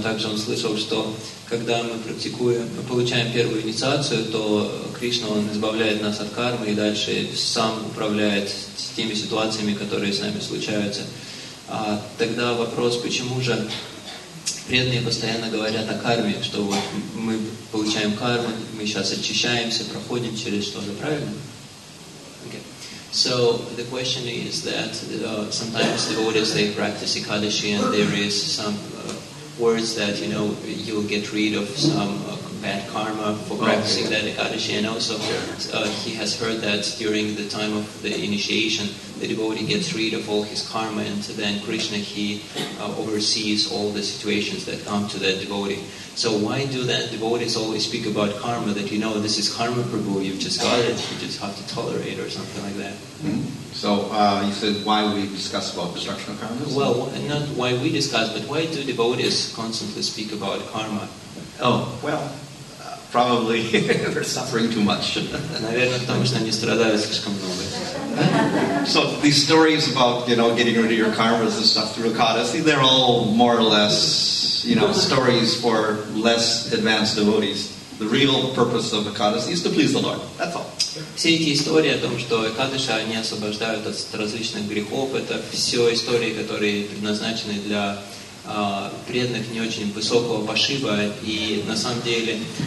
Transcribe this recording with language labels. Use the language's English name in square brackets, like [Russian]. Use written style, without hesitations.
[Russian] Также он слышал, что когда мы получаем первую инициацию, то Кришна, он избавляет нас от кармы и дальше сам управляет теми ситуациями, которые с нами случаются. Тогда вопрос, почему же преданные постоянно говорят о карме, что вот мы получаем карму, мы сейчас очищаемся, проходим через что-то, правильно? [English] Okay. So the question is that sometimes devotees, they practice Ekadashi and there is some words that, you'll get rid of some bad karma for practicing that Ekadashi, and also he has heard that during the time of the initiation, the devotee gets rid of all his karma, and then Krishna, he oversees all the situations that come to that devotee. So why do that devotees always speak about karma, that this is karma Prabhu, you've just got it, you just have to tolerate or something like that? Mm-hmm. So you said why we discuss about destruction of karma? Well, not why we discuss, but why do devotees constantly speak about karma? Oh, well, probably they're suffering too much. [Russian] Наверное, потому что они страдают слишком много. [English] So these stories about, getting rid of your karmas and stuff through Ekadasi, they're all more or less, stories for less advanced devotees. The real purpose of Ekadasi is to please the Lord. That's all. [Russian] Все эти истории о том, что Экадаши, они освобождают от различных грехов, это все истории, которые предназначены для преданных не очень высокого пошиба, и на самом деле